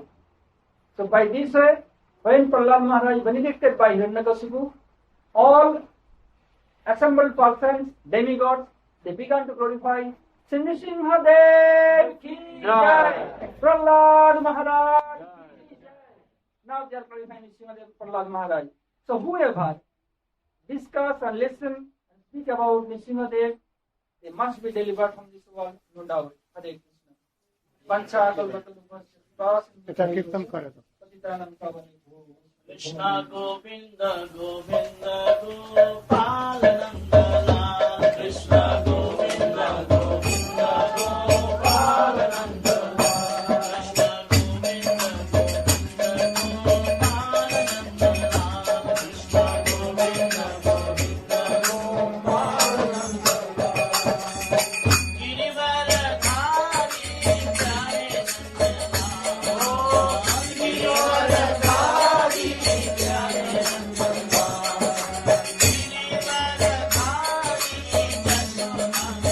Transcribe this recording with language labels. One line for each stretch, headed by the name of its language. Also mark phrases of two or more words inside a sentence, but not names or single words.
English: So by this way, when Prahlad Maharaj benedicted by Hiranyakashipu, all assembled persons, demigods, they began to glorify Shri Nrsimhadev
Hindi: की जय,
English: Prahlad Maharaj
Hindi: की जय.
English: Now they are glorifying Nrsimhadev, Prahlad Maharaj. So whoever discuss and listen and speak about Nrsimhadev, they must be delivered from this world, no doubt. Hare Krishna.
Sanskrit: वाञ्छा कल्पतरुभस्य
Bangla: এটা কীর্তন করে তো
Sanskrit: पतितानां पावने
Hindi: कृष्ण गोविंद गोविंद गोपाल नंद लाल कृष्ण गोविंद गोविंद गोपाल नंद लाल कृष्ण गोविंद गोविंद गोपाल नंद लाल कृष्ण गोविंद गोविंद गोपाल नंद लाल गिरिवर धारी प्यारे नंद लाल गिरिवर धारी प्यारे नंद लाल गिरिवर धारी जशोदा